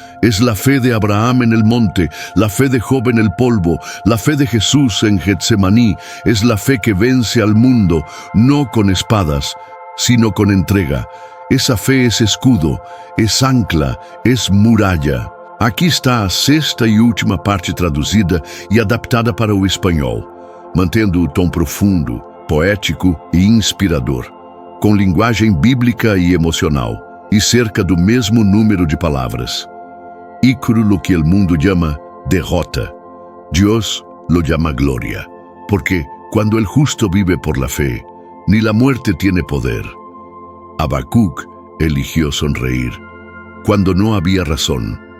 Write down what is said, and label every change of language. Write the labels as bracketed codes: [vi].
[es] Es la fe de Abraham en el monte, la fe de Job en el polvo, la fe de Jesús en Getsemaní. Es la fe que vence al mundo, no con espadas, sino con entrega. Esa fe es escudo, es ancla, es muralla. [pt] Aqui está a sexta e última parte traduzida e adaptada para o espanhol, mantendo o tom profundo, poético e inspirador, com linguagem bíblica e emocional, e cerca do mesmo número de palavras. [es] Ícaro lo que el mundo llama derrota, Dios lo llama gloria, porque cuando el justo vive por la fe, ni la muerte tiene poder. Habacuc eligió sonreír cuando no había razón.